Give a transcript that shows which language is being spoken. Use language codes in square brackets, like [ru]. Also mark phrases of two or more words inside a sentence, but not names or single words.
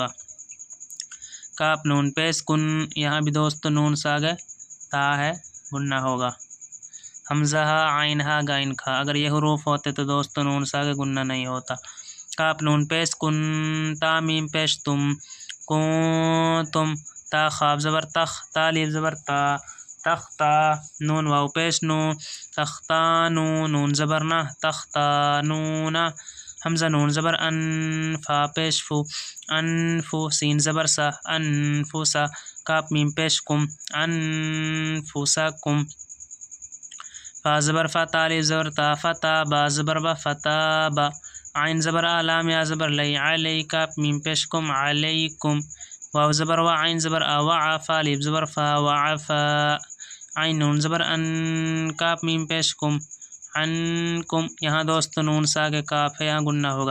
[ur] کاف نون پیش کن، یہاں بھی دوستو نون ساگے تا ہے، گنہ ہوگا۔ حمزہ ہا، عین ہا، غین کھا، اگر یہ حروف ہوتے تو دوستو نون ساگے گنہ نہیں ہوتا۔ کاف نون پیش کن، تا میم پیش تم، کنتم، تا خاف زبر تخ، تا الف زبر تا، تختا، نون واو پیش نو، تختانو، نون زبر نہ، تختانون، حمزہ نون زبر ان، فا پیش فو، انفو، سین زبر سا، انفسا، کاف میم پیش کم، انفسکم، فا زبر فا، تا الف زبر تا، فتا، با زبر با، فتابا، عین زبر آ، لام یا زبر لی، علی، کاف میم پیش کم، علیکم، واو زبر وا، عین زبر آ، وعفا، الف زبر فا، وعفا، عین نون زبر ان، کاف میم پیش کم، عنکم، یہاں دوستو نون ساگے کاف ہے، یہاں گنہ ہوگا۔